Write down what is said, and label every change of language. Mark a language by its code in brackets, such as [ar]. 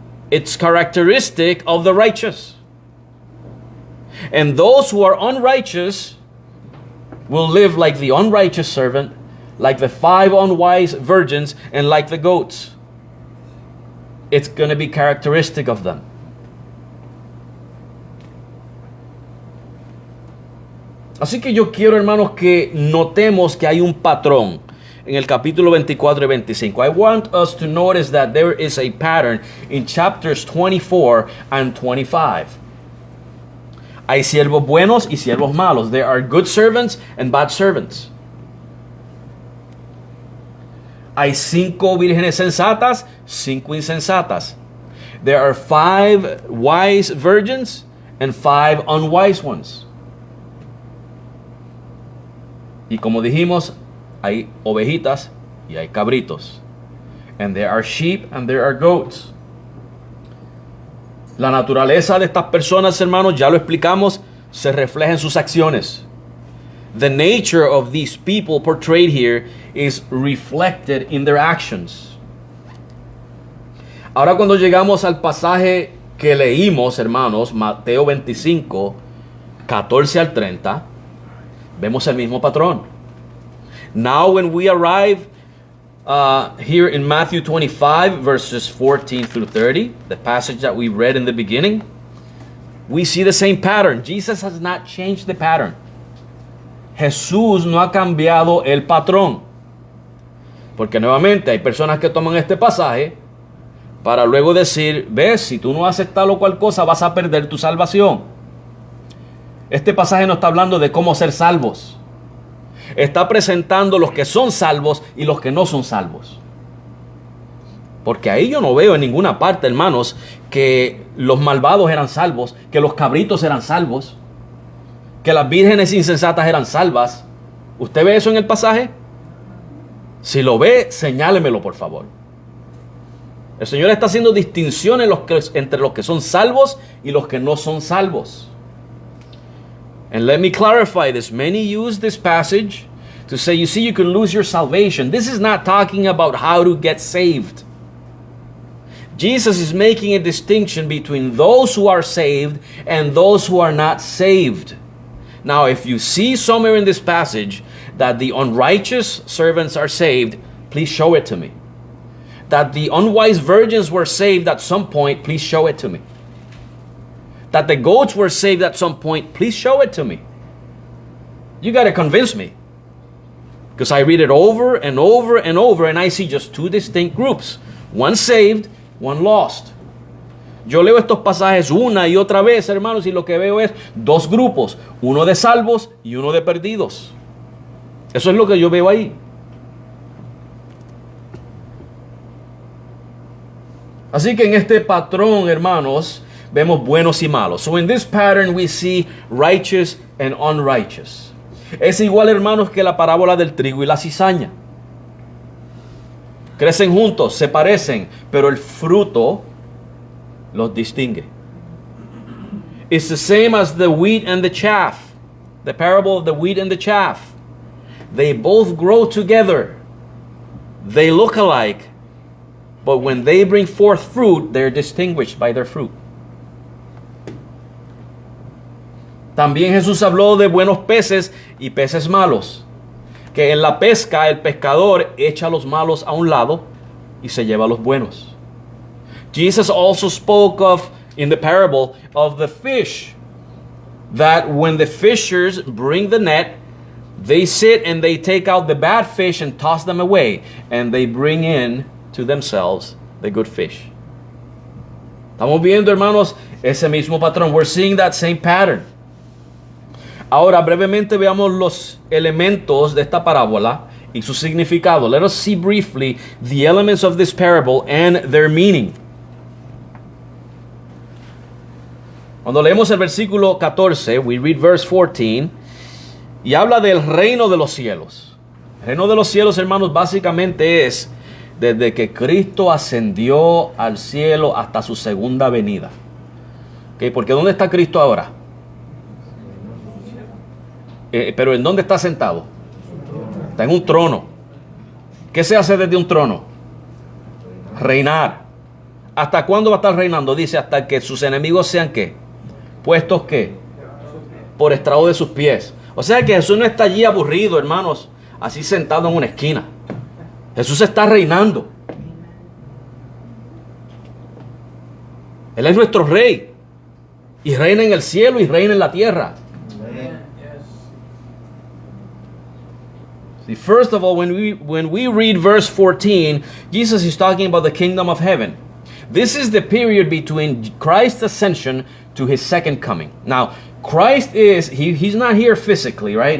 [en] It's characteristic of the righteous. And those who are unrighteous will live like the unrighteous servant, like the 5 unwise virgins, and like the goats. It's going to be characteristic of them. [es] Así que yo quiero, hermanos, que notemos que hay un patrón en el capítulo 24 y 25. [en] I want us to notice that there is a pattern in chapters 24 and 25. [es] Hay siervos buenos y siervos malos. [en] There are good servants and bad servants. [es] Hay 5 vírgenes sensatas, 5 insensatas. [en] There are 5 wise virgins and 5 unwise ones. [es] Y como dijimos, hay ovejitas y hay cabritos. [en] And there are sheep and there are goats. [es] La naturaleza de estas personas, hermanos, ya lo explicamos, se refleja en sus acciones. [en] The nature of these people portrayed here is reflected in their actions. [es] Ahora cuando llegamos al pasaje que leímos, hermanos, Mateo 25, 14 al 30, vemos el mismo patrón. [en] Now when we arrive here in Matthew 25, verses 14 through 30, the passage that we read in the beginning, we see the same pattern. Jesus has not changed the pattern. [es] Jesús no ha cambiado el patrón. Porque nuevamente hay personas que toman este pasaje para luego decir, ves, si tú no haces tal o cual cosa vas a perder tu salvación. Este pasaje no está hablando de cómo ser salvos. Está presentando los que son salvos y los que no son salvos. Porque ahí yo no veo en ninguna parte, hermanos, que los malvados eran salvos, que los cabritos eran salvos, que las vírgenes insensatas eran salvas. ¿Usted ve eso en el pasaje? Si lo ve, señálemelo, por favor. El Señor está haciendo distinciones entre los que son salvos y los que no son salvos. [en] And let me clarify this. Many use this passage to say, you see, you can lose your salvation. This is not talking about how to get saved. Jesus is making a distinction between those who are saved and those who are not saved. Now, if you see somewhere in this passage that the unrighteous servants are saved, please show it to me. That the unwise virgins were saved at some point, please show it to me. That the goats were saved at some point, please show it to me. You got to convince me. Because I read it over and over and over and I see just 2 distinct groups. One saved, one lost. [es] Yo leo estos pasajes una y otra vez, hermanos, y lo que veo es 2 grupos. Uno de salvos y uno de perdidos. Eso es lo que yo veo ahí. Así que en este patrón, hermanos, vemos buenos y malos. [en] So in this pattern we see righteous and unrighteous. [es] Es igual, hermanos, que la parábola del trigo y la cizaña. Crecen juntos, se parecen, pero el fruto los distingue. [en] It's the same as the wheat and the chaff. The parable of the wheat and the chaff. They both grow together. They look alike. But when they bring forth fruit, they're distinguished by their fruit. [es] También Jesús habló de buenos peces y peces malos. Que en la pesca el pescador echa los malos a un lado y se lleva los buenos. [en] Jesus also spoke of, in the parable, of the fish. That when the fishers bring the net, they sit and they take out the bad fish and toss them away. And they bring in to themselves the good fish. [es] Estamos viendo, hermanos, ese mismo patrón. [en] We're seeing that same pattern. [es] Ahora, brevemente veamos los elementos de esta parábola y su significado. [en] Let us see briefly the elements of this parable and their meaning. [es] Cuando leemos el versículo 14, [en] we read verse 14, [es] y habla del reino de los cielos. El reino de los cielos, hermanos, básicamente es desde que Cristo ascendió al cielo hasta su segunda venida. ¿Okay? Porque ¿dónde está Cristo ahora? Pero ¿en dónde está sentado? Está en un trono. ¿Qué se hace desde un trono? Reinar. ¿Hasta cuándo va a estar reinando? Dice, hasta que sus enemigos sean ¿qué? Puestos ¿qué? Por estrado de sus pies. O sea que Jesús no está allí aburrido, hermanos, así sentado en una esquina. Jesús está reinando. Él es nuestro rey. Y reina en el cielo y reina en la tierra. [en] See, first of all, when we read verse 14, Jesus is talking about the kingdom of heaven. This is the period between Christ's ascension to his second coming. Now, Christ he's not here physically, right?